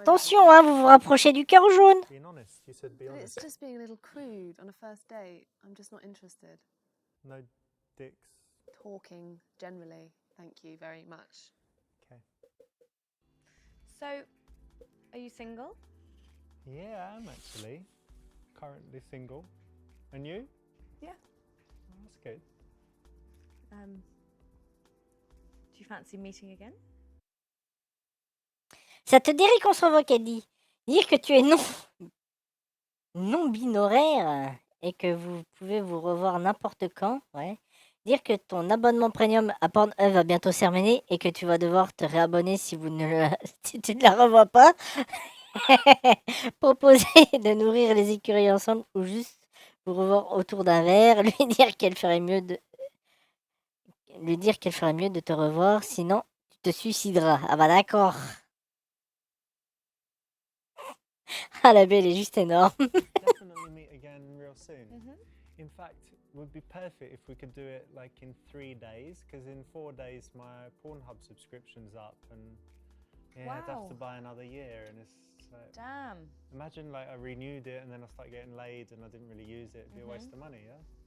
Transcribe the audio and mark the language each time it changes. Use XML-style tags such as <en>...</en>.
<fr>Attention, hein, vous vous rapprochez du cœur jaune.</fr> <en>Being honest. You said be But it's honest. just being a little crude on a first date. I'm just not interested. No dicks. Talking generally. Thank you very much. Okay. So, are you single? Yeah, I am actually currently single. And you? Yeah. Oh, that's good. Do you fancy meeting again?</en> <fr>Ça te dirait qu'on se revoit, Caddy. Dire que tu es non binaire et que vous pouvez vous revoir n'importe quand. Ouais. Dire que ton abonnement premium à Pornhub va bientôt se terminer et que tu vas devoir te réabonner si tu ne la revois pas. Proposer de nourrir les écureuils ensemble ou juste vous revoir autour d'un verre. Lui dire qu'elle ferait mieux lui dire qu'elle ferait mieux de te revoir, sinon tu te suicideras. Ah bah d'accord. Ah la belle est juste énorme.</fr> <en>Definitely meet again real soon. In fact, it would be perfect if we could do it like in 3 days, because in 4 days my Pornhub subscription's up, and yeah, I'd have to Wow. buy another year, and it's like, Damn. imagine like I renewed it and then I start getting laid and I didn't really use it. It'd be a waste of money, yeah?</en>